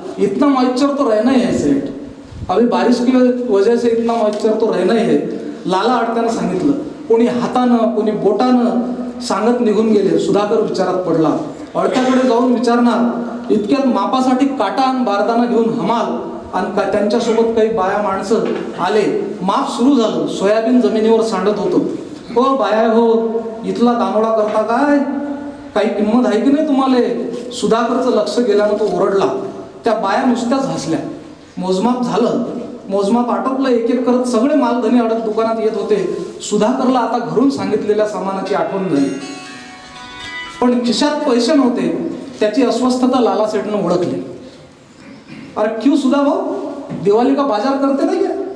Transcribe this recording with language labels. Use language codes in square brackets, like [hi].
[hi] इतना मॉइश्चर तो रहना ही है सेठ, अभी बारिश की वजह से इतना मॉइश्चर तो रहना ही है. [mr] लाला अडत्यानं सांगितलं. कोणी हातानं कोणी बोटानं सांगत निघून गेले. सुधाकर विचारात पडला. अडत्याकडे जाऊन विचारणार, इतक्यात मापासाठी काटा आणि बारदाना घेऊन हमाल आणि त्यांच्यासोबत काही बाया माणसं आले. माप सुरू झालं. सोयाबीन जमिनीवर सांडत होतं. हो बाया हो, इथला दानोळा करता काय? काही किंमत आहे की नाही तुम्हाला? सुधाकरचं लक्ष गेल्यानं तो ओरडला. त्या बाया नुसत्याच हसल्या. मोजमाप झालं. मोजमाप आटोपलं. एक एक करत सगळे मालधनी अडत दुकानात येत होते. सुधाकरला आता घरून सांगितलेल्या सामानाची आठवण झाली. पण खिशात पैसे नव्हते. त्याची अस्वस्थता लालासेठनं ओळखली. [hi] अरे क्यों सुधा भाऊ, दिवाळी का बाजार करते नहीं क्या?